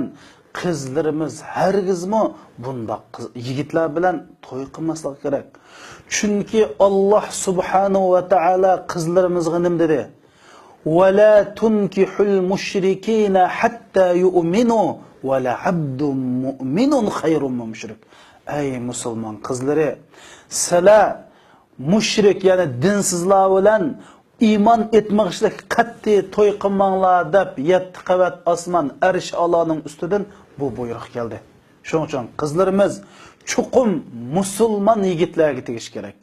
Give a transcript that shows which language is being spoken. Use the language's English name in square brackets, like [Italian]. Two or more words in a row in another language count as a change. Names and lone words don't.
[Uzbek] Qizlarimiz hargizmi bundoq yigitlar bilan to'y qilmasligi kerak. Chunki [Arabic] الله سبحانه وتعالى [Uzbek] qizlarimizga nima dedi? [Arabic] "ولا تنكحوا المشركين حتى يؤمنوا ولعبد مؤمن خير من مشرك." [Uzbek] Ey musulmon qizlari, sizlar mushrik, ya'ni dinsizlar bilan iymon etmoqchilik qat'iy to'y qilmanglar deb 7 qavat osmon arsh Allohning ustidan bu buyruq keldi. Shuning uchun qizlarimiz chuqum musulmon yigitlarga tegish kerak.